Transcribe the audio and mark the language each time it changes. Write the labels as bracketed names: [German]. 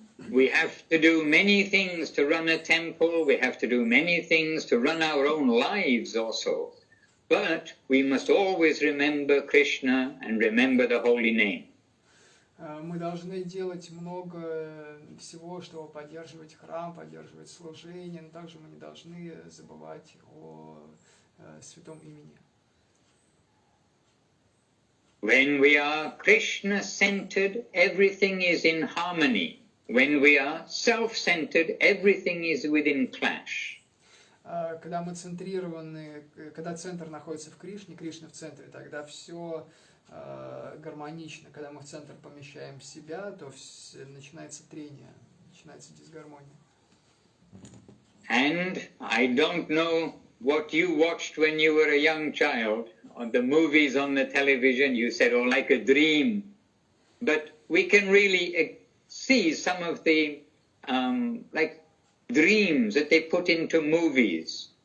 [English] We have to do many things to run a temple, we have to do many things to run our own lives also. But we must always remember Krishna and remember the holy name. [Russian] Мы должны делать много всего, чтобы поддерживать храм, поддерживать служение, но также мы не должны забывать о святом имени. [English] When we are Krishna-centered, everything is in harmony. When we are self-centered, everything is within clash. [Russian] Когда мы центрированы, когда центр находится в Кришне, Кришна в центре, тогда все гармонично. Когда мы в центр помещаем себя, то начинается трение, начинается дисгармония. [English] And I don't know what you watched when you were a young child, on the movies on the television, you said, oh, like a dream. But we can really see some of the like dreams that they put into movies.